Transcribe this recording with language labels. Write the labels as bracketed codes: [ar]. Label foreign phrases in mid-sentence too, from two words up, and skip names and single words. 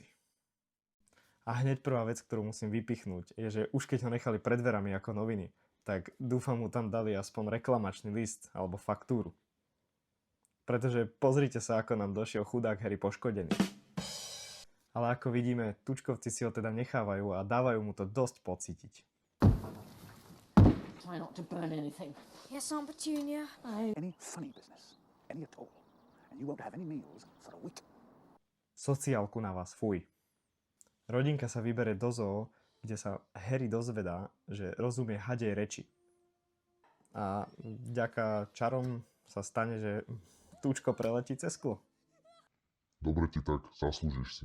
[sk] A hneď prvá vec, ktorú musím vypichnúť, je, že už keď ho nechali pred dverami ako noviny, tak dúfam mu tam dali aspoň reklamačný list alebo faktúru. Pretože pozrite sa, ako nám došiel chudák Harry poškodený. Ale ako vidíme, Tučkovci si ho teda nechávajú a dávajú mu to dosť pocítiť. [en] Try not to burn anything. Yes, Aunt Petunia. Any funny business, any at all, and you won't have any meals for a week. [sk] Sociálku na vás, fuj. Rodinka sa vybere do zoo, kde sa Harry dozvedá, že rozumie hadej reči. A vďaka čarom sa stane, že Tučko preletí cez sklo. Dobre ti tak, zaslúžiš si.